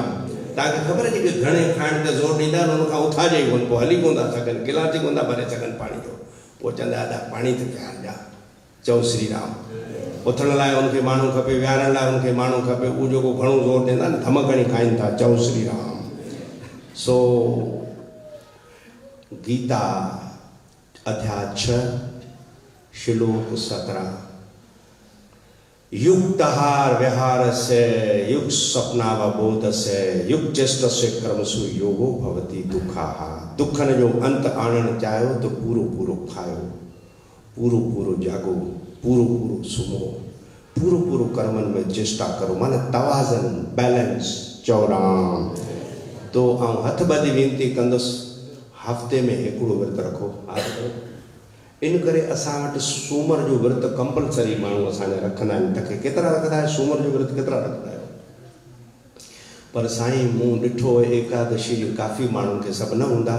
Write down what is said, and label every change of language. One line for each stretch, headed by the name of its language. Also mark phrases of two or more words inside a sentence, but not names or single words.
Sindhi: तव्हांखे ख़बर आहे जेके घणे खाइण ते ज़ोर ॾींदा आहिनि उन खां उथाजे ई कोन, पोइ हली कोन था सघनि, गिलास ई कोन था भरे सघनि पाणी जो। पोइ चवंदा अदा पाणी त पियार ॾिया। चओ श्री राम। उथण लाइ उनखे माण्हू खपे, विहारण लाइ उनखे माण्हू खपे। उहो जेको घणो ज़ोर ॾींदा न धमक हणी खाइनि था। चओ श्री राम। सो गीता अध्याय 6 श्लोक 17
Sanskrit: युक्तहार व्यहारस्य युक्त स्वप्नावबोधस्य युक्त चेष्टस्य कर्मसु योगो भवति दुखाः।
Sindhi: दुखन जो अंत आणण चाहियो तो पूरो पूरो खायो, पूरो पूरो जागो, पूरो पूरो सुमो, पूरो पूरो कर्मन में चेष्टा करो, माना तवाज़न बैलेंस। चौराम। तो आउं हथ ॿधी वेनती कंदुसि हफ़्ते में हिकिड़ो विर्त रखो। इन करे असां वटि सूमर जो विर्त कंपलसरी माण्हू असांजा रखंदा आहिनि। तव्हांखे केतिरा रखंदा आहियो सूमर जो विर्त, केतिरा रखंदा आहियो? पर साईं मूं ॾिठो एकादशी जो काफ़ी माण्हुनि खे सभु न हूंदा।